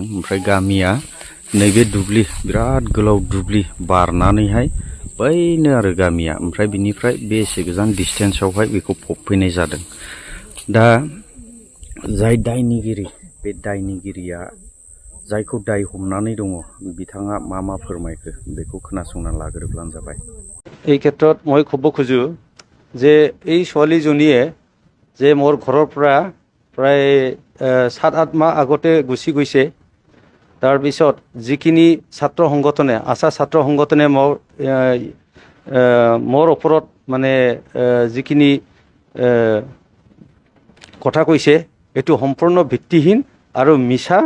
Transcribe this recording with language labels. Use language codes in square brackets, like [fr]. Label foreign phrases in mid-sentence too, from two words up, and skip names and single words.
[brx] ओमफ्राय गामिया नैबे दुब्लि, बिराद गोलाव दुब्लि बारनानैहाय बैनो आरो गामिया, ओमफ्राय बिनिफ्राय बे एसे गोजान डिसटेन्सआवहाय बेखौ फबफैनाय जादों। दा जाय दायनिगिरि, बे दायनिगिरिया जायखौ दाय हमनानै दङ, बिथाङा मा फोरमायखो बेखौ खोनासंना लाग्रोब्लानो जाबाय। [as] এই ক্ষেত্ৰত মই ক'ব খোজোঁ যে এই ছোৱালীজনীয়ে যে মোৰ ঘৰৰ পৰা প্ৰায় 7-8 মাহ আগতে গুচি গৈছে। তাৰপিছত যিখিনি ছাত্ৰ সংগঠনে, আশা ছাত্ৰ সংগঠনে মোৰ ওপৰত মানে যিখিনি কথা কৈছে, এইটো সম্পূৰ্ণ ভিত্তিহীন আৰু মিছা।